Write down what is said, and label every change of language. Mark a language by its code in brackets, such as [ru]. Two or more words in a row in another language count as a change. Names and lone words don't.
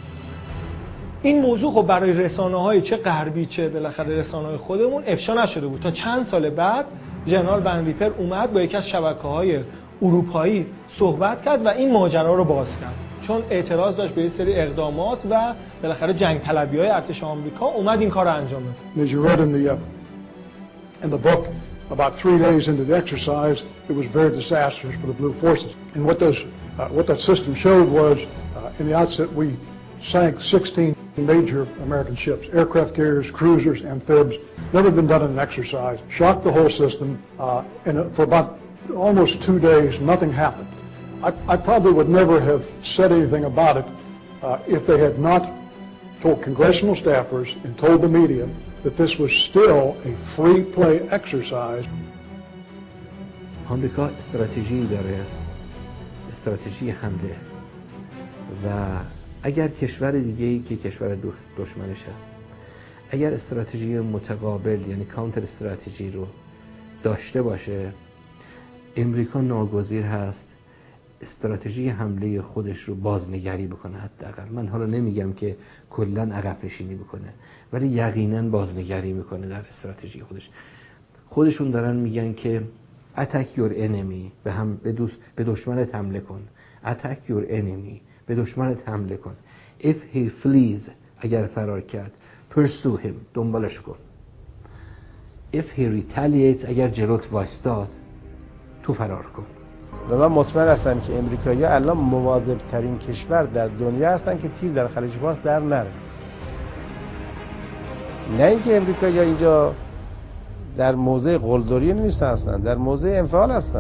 [fa] این موضوع خب برای رسانه‌های چه غربی چه بالاخره رسانه‌های خودمون افشا نشده بود تا چند سال بعد ژنرال ون ریپر اومد با یکی از شبکه‌های اروپایی صحبت کرد و این ماجرا رو باز کرد، چون اعتراض داشت به یه سری اقدامات و بالاخره جنگ طلبی‌های ارتش آمریکا، اومد این کار رو انجام داد. [en] As you read in the book, about 3 days into the exercise, it was very disastrous for the Blue Forces. And what that system showed was, in the outset, we sank 16 major American ships, aircraft carriers, cruisers, amphibs. Never been done in an exercise. Shocked the whole system, and for about almost 2 days, nothing happened. I probably would never have said anything about it if they had not told congressional staffers and told the media that this was still a free play exercise. [fa] آمریکا استراتژی داره، استراتژی حمله، و اگر کشور دیگه‌ای که کشور دشمنش هست اگر استراتژی متقابل یعنی [en] counter strategy [fa] رو داشته باشه، امریکا ناگزیر هست استراتژی حمله خودش رو بازنگری بکنه. حداقل من حالا نمیگم که کلا عقب نشینی بکنه، ولی یقینا بازنگری میکنه در استراتژی خودش. خودشون دارن میگن که [en] attack your enemy، [fa] به دشمنت حمله کن. [en] attack your enemy، [fa] به دشمنت حمله کن. [en] if he flees، [fa] اگر فرار کرد، [en] pursue him، [fa] دنبالش کن. [en] if he retaliates، [fa] اگر جلوت وایستاد، تو فرار کن. و من مطمئن هستم که امریکایی‌ها الان مواظب‌ترین کشور در دنیا هستن که تیر در خلیج فارس در نره. نه اینکه امریکایی‌ها اینجا در موضع قلدری نیستن، هستن در موضع انفعال هستن.